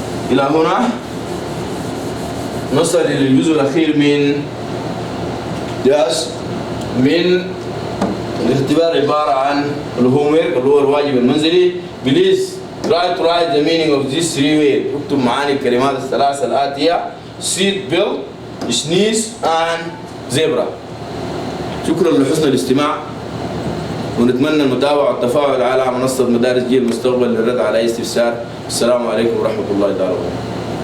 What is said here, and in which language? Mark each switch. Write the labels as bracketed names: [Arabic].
[Arabic] إلى هنا نصل للجزء الأخير من من الاختبار, عبارة عن الهومورك اللي هو الواجب المنزلي. [English] Please try to write the meaning of these 3 words. [Arabic] اكتب معاني الكلمات الثلاثة الآتية: [English] seat belt, sneeze and zebra. [Arabic] شكرا لحسن الاستماع, ونتمنى المتابعة والتفاعل على منصة مدارس جيل المستقبل للرد على أي استفسار. السلام عليكم ورحمة الله تعالى وبركاته.